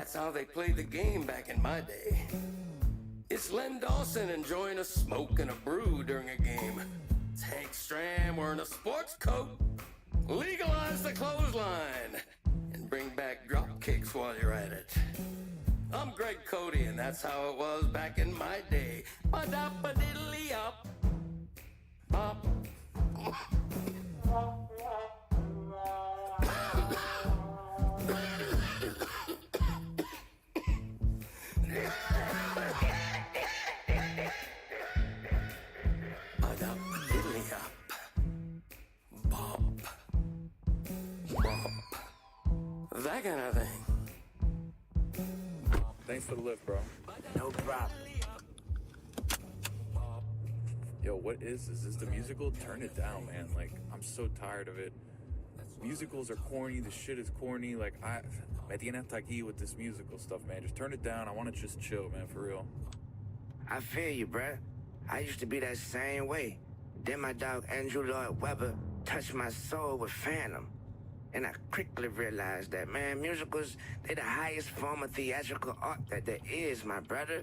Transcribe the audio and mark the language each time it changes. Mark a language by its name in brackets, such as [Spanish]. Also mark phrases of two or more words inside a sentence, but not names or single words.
[English] how they played the game back in my day. It's Len Dawson enjoying a smoke and a brew during a game. It's Hank Stram wearing a sports coat. Legalize the clothesline and bring back drop kicks while you're at it. I'm Greg Cody, and that's how it was back in my day. Ba-da-ba-diddly-up. Bop. Ba-da-ba-diddly-up. Bop. Bop. That kind of thing. Thanks for the lift, bro. No problem. Yo, what is this? Is this the musical? Turn it down, man. Like, I'm so tired of it. Musicals are corny. The shit is corny. Like, [Spanish] me tiene hasta aquí [English] with this musical stuff, man. Just turn it down. I want to just chill, man, for real. I feel you, bruh. I used to be that same way. Then my dog Andrew Lloyd Webber touched my soul with Phantom. And I quickly realized that, man, musicals, they're the highest form of theatrical art that there is, my brother.